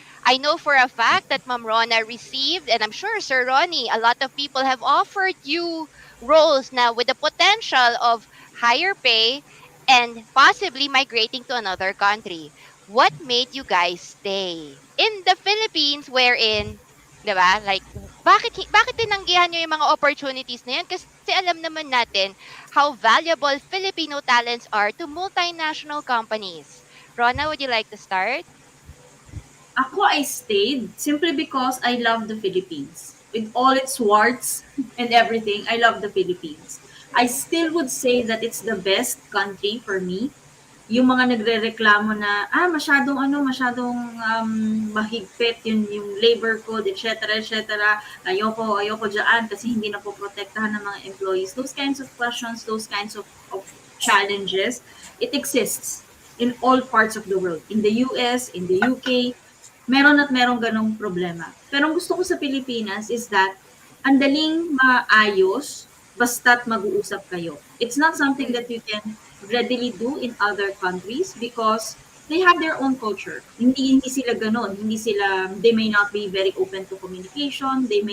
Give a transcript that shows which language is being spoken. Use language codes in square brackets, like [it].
[en] I know for a fact that Ma'am Rona received, and I'm sure Sir Ronnie, a lot of people have offered you roles now with the potential of higher pay and possibly migrating to another country. What made you guys stay in the Philippines wherein, 'di ba? [tl] Like bakit tinanggihan niyo yung mga opportunities na yan? Kasi alam naman natin [en] how valuable Filipino talents are to multinational companies. Rona, would you like to start? Ako, I stayed simply because I love the Philippines. With all its warts and everything, I love the Philippines. I still would say that it's the best country for me. [tl] Yung mga nagrereklamo na, masyadong mahigpit yung labor code, etc., etc. Ayoko dyan kasi hindi na po protektahan ng mga employees. [en] Those kinds of questions, those kinds of challenges, it exists in all parts of the world. [tl] In the US, in the UK, meron at merong ganong problema. Pero ang gusto ko sa Pilipinas [en] is that [tl] ang daling maayos basta't mag-uusap kayo. [en] It's not something that you can readily do in other countries because they have their own culture. [tl] Hindi sila ganon. [en] They may not be very open to communication.